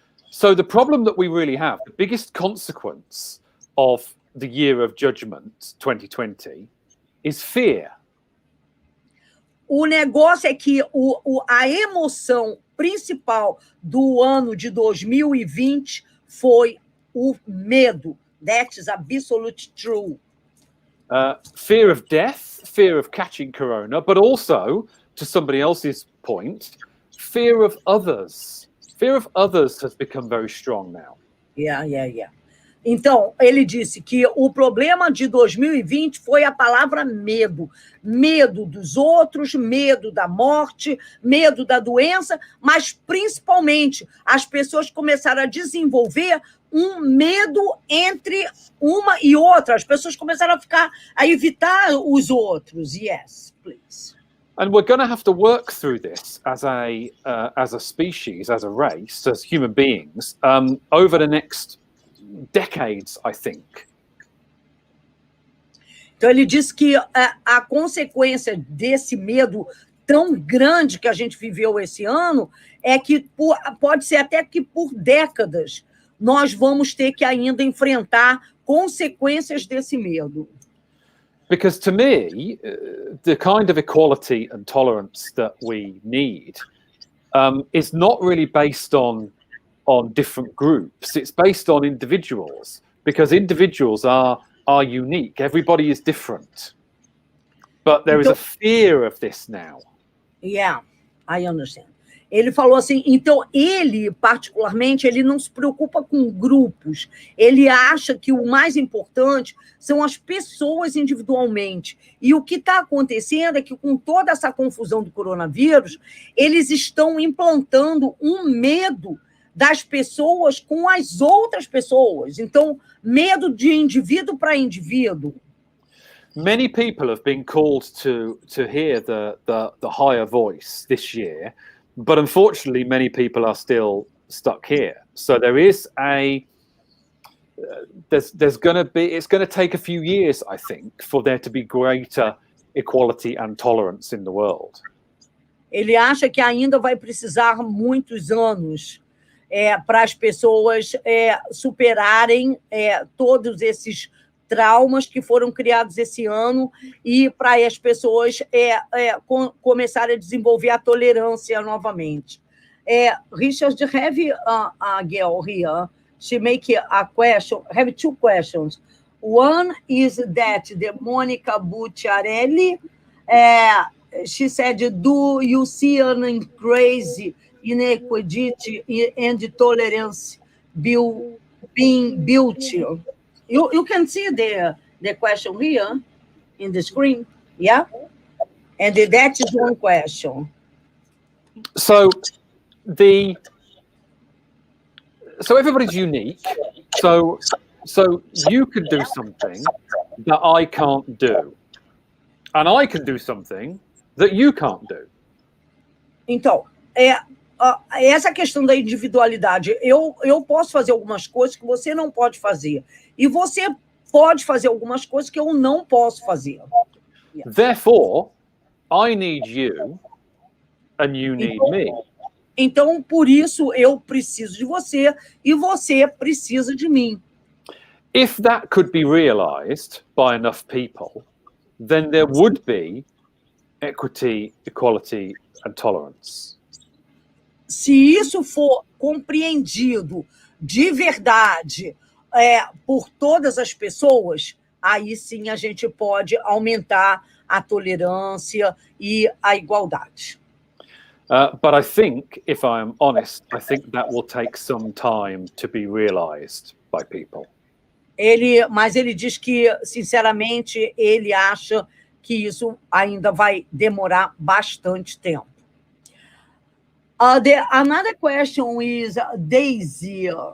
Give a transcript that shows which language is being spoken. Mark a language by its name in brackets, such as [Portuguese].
[English] So the problem that we really have, the biggest consequence of the year of judgment 2020 is fear. [Portuguese] O negócio é que a emoção principal do ano de 2020 foi o medo. [English] That is absolutely true. Fear of death, fear of catching corona, but also, to somebody else's point, fear of others. Fear of others has become very strong now. Yeah. [Portuguese] Então, ele disse que o problema de 2020 foi a palavra medo. Medo dos outros, medo da morte, medo da doença, mas, principalmente, as pessoas começaram a desenvolver um medo entre uma e outra. As pessoas começaram a evitar os outros. [English] Yes, please. And we're going to have to work through this as a species, as a race, as human beings, over the next decades, I think. [Portuguese] Então, ele disse que a consequência desse medo tão grande que a gente viveu esse ano é que pode ser até que por décadas nós vamos ter que ainda enfrentar consequências desse medo. [English] Because to me, the kind of equality and tolerance that we need is not really based on different groups. It's based on individuals, because individuals are unique. Everybody is different. But there is a fear of this now. Yeah, I understand. [Portuguese] Ele falou assim, então ele, particularmente, ele não se preocupa com grupos. Ele acha que o mais importante são as pessoas individualmente. E o que está acontecendo é que, com toda essa confusão do coronavírus, eles estão implantando um medo das pessoas com as outras pessoas. Então, medo de indivíduo para indivíduo. [English] Many people have been called to hear the higher voice this year, but unfortunately, many people are still stuck here. So there is there's going to be, it's going to take a few years, I think, for there to be greater equality and tolerance in the world. [Portuguese] Ele acha que ainda vai precisar muitos anos para as pessoas superarem todos esses traumas que foram criados esse ano e para as pessoas começarem a desenvolver a tolerância novamente. [English] Richard, have a girl here. She make a question. Have two questions. One is that the Monica Bucciarelli, she said, do you see an increase in equity and tolerance being built? You can see the question here in the screen, yeah? And that is one question. So everybody's unique. So you could do something that I can't do. And I can do something that you can't do. [Portuguese] Então, essa questão da individualidade, eu posso fazer algumas coisas que você não pode fazer. E você pode fazer algumas coisas que eu não posso fazer. [English] Therefore, I need you and you need me. [Portuguese] Então, por isso, eu preciso de você e você precisa de mim. [English] If that could be realized by enough people, then there would be equity, equality and tolerance. [Portuguese] Se isso for compreendido de verdade por todas as pessoas, aí sim a gente pode aumentar a tolerância e a igualdade. [English] But I think, if I'm honest, I think that will take some time to be realized by people. [Portuguese] Mas ele diz que, sinceramente, ele acha que isso ainda vai demorar bastante tempo. [English] Another question is Daisy.